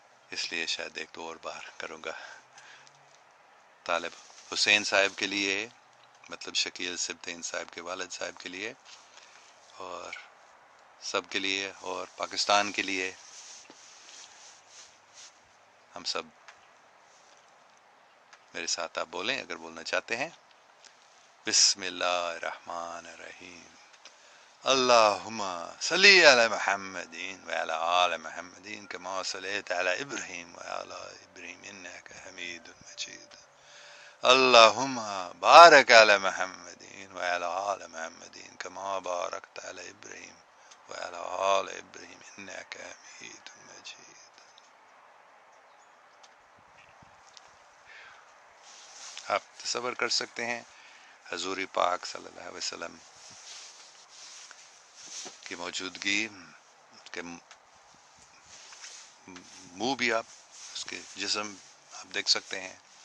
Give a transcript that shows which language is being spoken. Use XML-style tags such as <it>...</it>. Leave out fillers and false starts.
<ur>اس لیے شاید ایک دو اور بار کروں گا. طالب حسین صاحب کے لیے، مطلب شکیل سبتین صاحب کے والد صاحب کے لیے اور سب کے لیے اور پاکستان کے لیے. ہم سب میرے ساتھ آپ بولیں اگر بولنا چاہتے ہیں.</ur> <ar>بسم اللہ الرحمن الرحیم. اللہم صلی علی محمدین وعلی آل محمدین کما صلیت علی ابراہیم وعلی ابراہیم انک حمید مجید. اللہم بارک علی محمدین وعلی آل محمدین کما بارکت علی ابراہیم وعلی آل ابراہیم انک حمید مجید.</ar> <ur>آپ تصور کر سکتے ہیں حضور پاک صلی اللہ علیہ وسلم کی موجودگی، اس کے منہ بھی آپ، اس کے جسم آپ دیکھ سکتے ہیں.</ur>